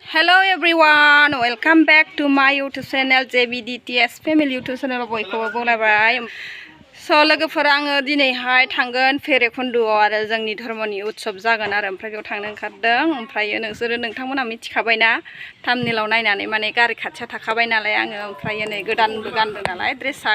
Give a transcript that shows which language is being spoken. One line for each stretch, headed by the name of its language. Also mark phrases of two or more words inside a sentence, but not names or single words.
English: Hello everyone, welcome back to my YouTube channel JBDTS Family YouTube channel
Bodo: बयखौबो बुंलायबाय लोगोफोरा आङो दिनैहाय थांगोन भैरबकुन्द'आव आरो जोंनि धर्मनि उत्सव जागोन आरो ओमफ्राय बेयाव थांनो ओंखारदों ओमफ्राय नोंथांमोना मिथिखाबायना थाम्बनेइलाव नायनानै माने गारि खाथियाव थाखाबाय नालाय आङो ओमफ्राय नै गोदानबो गानदों नालाय ड्रेसआ